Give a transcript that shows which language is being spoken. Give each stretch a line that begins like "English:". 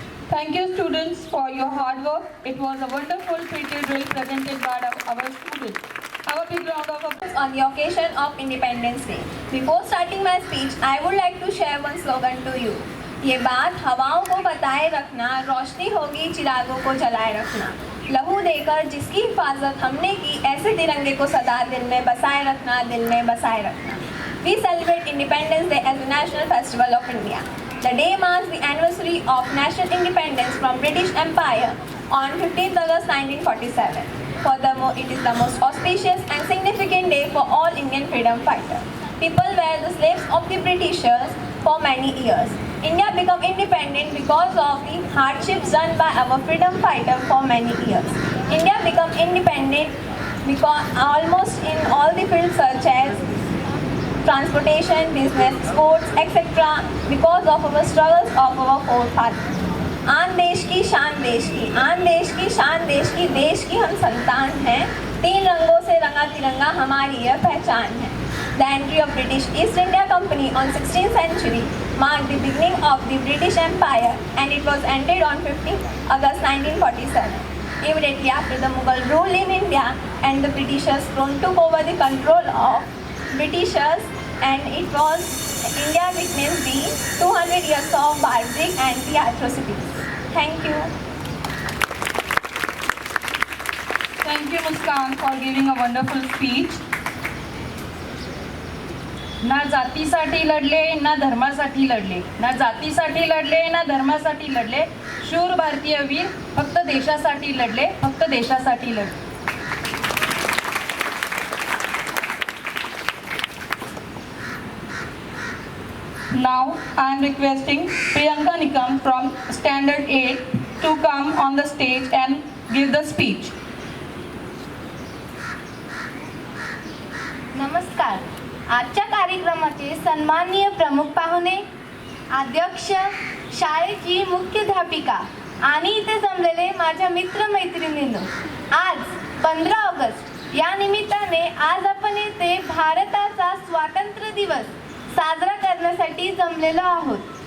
English: Thank you students for your hard work. It was a wonderful PT drill presented by our students. Have a big round of applause. On the occasion of Independence Day. Before starting my speech, I would like to share one slogan to you.
Hindi: ये बात हवाओं को बताए रखना, रोशनी होगी चिरागों को जलाए रखना। लहू देकर जिसकी हिफाजत हमने की, ऐसे तिरंगे को सदा दिल में बसाए रखना, दिल में बसाए रखना।
English: We celebrate Independence Day as a national festival of India. The day marks the anniversary of national independence from British Empire on 15th August 1947. Furthermore, it is the most auspicious and significant day for all Indian freedom fighters. People were the slaves of the Britishers for many years. India became independent because of the hardships done by our freedom fighters for many years. India became independent because almost in all the fields such as transportation, business, sports, etc. because of our struggles of our forefathers.
Hindi: आन देश की शान देश की, आन देश की शान देश की, देश की हम संतान हैं। 3 रंगों से रंगा तिरंगा हमारी यह पहचान है।
English: The entry of British East India Company on 16th century marked the beginning of the British Empire, and it was ended on 15th August 1947. Immediately after the Mughal rule in India and the Britishers took over the control of Britishers, and it was India witnessed the 200 years of barbaric and the atrocities. Thank you. Thank you, Muskan, for giving a wonderful speech.
Marathi: ना जातीसाठी लढले, ना धर्मासाठी लढले, ना जातीसाठी लढले, ना धर्मासाठी लढले, शूर भारतीय वीर फक्त देशासाठी लढले, फक्त देशासाठी लढले.
English: Now I am requesting Priyanka Nikam from Standard 8 to come on the stage and give the speech.
Marathi: नमस्कार. आजच्या कार्यक्रमाचे सन्माननीय प्रमुख पाहुणे, अध्यक्ष, शाळेची मुख्याध्यापिका आणि इथे जमलेले माझ्या मित्रमैत्रिणींनो, आज 15 ऑगस्ट या निमित्ताने आज आपण इथे भारताचा स्वातंत्र्य दिवस साजरा करण्यासाठी जमलेलो आहोत.